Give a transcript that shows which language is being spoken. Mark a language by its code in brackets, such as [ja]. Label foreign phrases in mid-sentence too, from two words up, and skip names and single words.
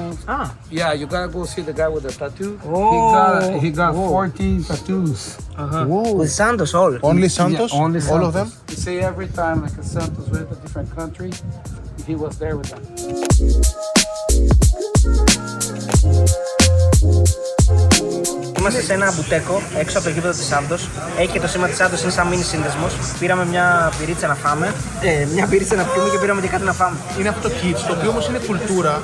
[en] Yeah, you gotta go see the guy with the tattoo. He got 14 tattoos. With Santos all. Only Santos? Yeah, only Santos. All of them? You say every time like a Santos with a different country, he was there with them. [el] Είμαστε σε ένα μπουτέκο έξω από το γήπεδο της Σάντος. Έχει και το σήμα της Σάντος, είναι σαν μίνι σύνδεσμος. Πήραμε μια πυρίτσα να φάμε, μια πυρίτσα να πιούμε και πήραμε και κάτι να φάμε. Είναι αυτό το kids, το οποίο όμως είναι κουλτούρα.